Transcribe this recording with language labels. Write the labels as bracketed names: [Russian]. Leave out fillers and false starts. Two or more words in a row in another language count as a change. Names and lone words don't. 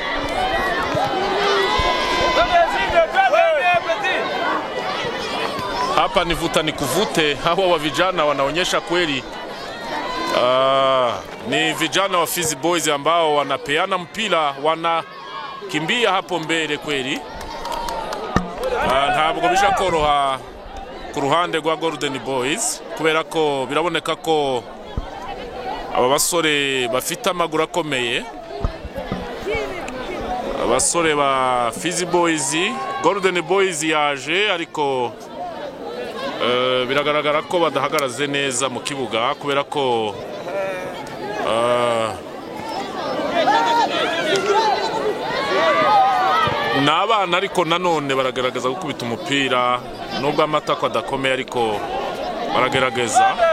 [Swahili] Hapa ni vuta ni kuvute. Hawa wa vijana wanaonyesha kweli. Ni vijana wa Fizi Boys ambao wanapeana mpira, wanakimbia hapo mbele kweli. [Kinyarwanda] Ntabwo bishakoroha ku ruhande rwa Golden Boys, kubera ko biraboneka ko aba basore bafite amaguru akomeye. Abasore ba Fizi Boys, Golden Boys yaje ariko biragaragara ko badahagaraze neza mu kibuga, kubera ko n'abana ariko nanone baragaragaza gukubita umupira, nubwo amatako adakomeye ariko baragerageza.